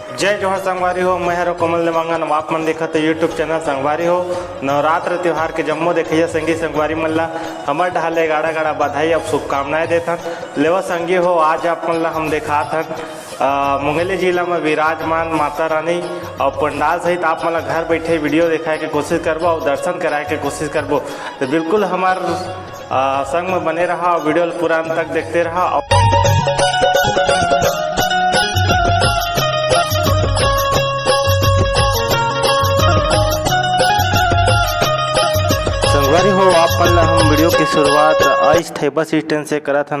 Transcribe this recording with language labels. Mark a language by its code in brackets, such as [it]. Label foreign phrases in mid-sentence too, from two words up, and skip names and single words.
[hne] जय जोहर संगवारी हो। मैं हरो कमल देवांगन। आप मन देखते यूट्यूब चैनल संगवारी हो। नवरात्र त्यौहार के जम्मो देखिए संगी संगवारी मन ला हमर ढाले गाड़ा गाड़ा बधाई और शुभकामनाएं देथन। लेवा संगी हो, आज आप मन ला हम दिखात हन मुंगेली जिला में विराजमान माता रानी और पंडाल सहित आप मन घर बैठे वीडियो दिखाए के कोशिश करबो और दर्शन कराए के कोशिश करबो। तो बिल्कुल हमार संग में बने रहा और वीडियो पूरा अंत तक देखते रहा। संगवारी हो, आप मन हम वीडियो की शुरुआत आज थे बस स्टैंड से करा था ना।